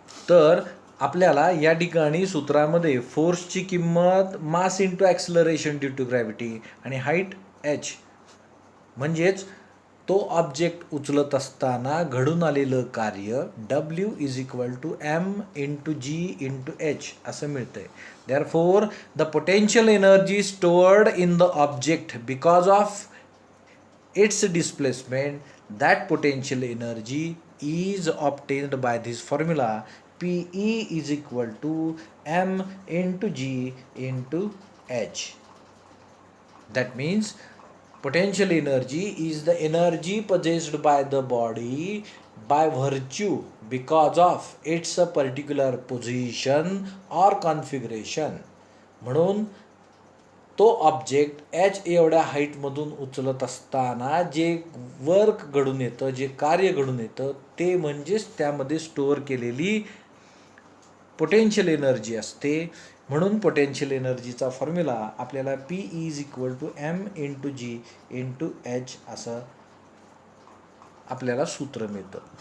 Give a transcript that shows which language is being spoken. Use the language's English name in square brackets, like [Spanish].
[Marathi] तर आपल्याला या ठिकाणी सूत्रामध्ये फोर्सची किंमत mass into acceleration due to gravity आणि हाईट h म्हणजेच तो ऑब्जेक्ट उचलत असताना घडून आलेलं कार्य W is equal to m into g into h असं मिळतंय. [English] Therefore the potential energy stored in the object because of its displacement, that potential energy is obtained by this formula PE is equal to m into g into h. That means potential energy is the energy possessed by the body by virtue because of its particular position or configuration. [Marathi] म्हणून तो object h एवढ्या हाईटमधून उचलत असताना जे work घडून येतं, जे कार्य घडून येतं ते म्हणजेच त्यामध्ये स्टोअर केलेली पोटेन्शियल एनर्जी असते. म्हणून पोटेन्शियल एनर्जीचा फॉर्म्युला आपल्याला P is equal to m into g into h असं आपल्याला सूत्र मिळतं.